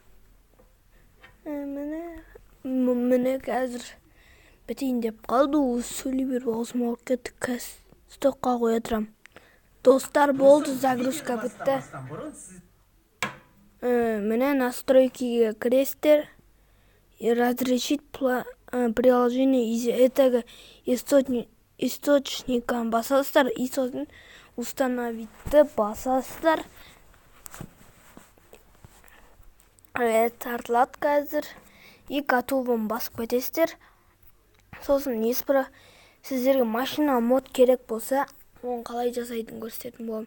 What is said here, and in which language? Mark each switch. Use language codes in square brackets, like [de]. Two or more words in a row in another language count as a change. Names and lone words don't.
[kk] Міне қазір бітейін деп қалды. Сөйлей беріп аузым ауырып кетті. Қазір стопқа қоя тұрам. Достар, болды, загрузка бітті. Міне настройкиге кіресіздер. [ru] Разрешить приложение из этого источника басасыздар. [kk] И сосын установитті басасыздар. Тартылады қазір. И готовым басып кетесіздер. Сосын сіздерге машина мод керек болса, оны қалай жасайтын көрсететін болам.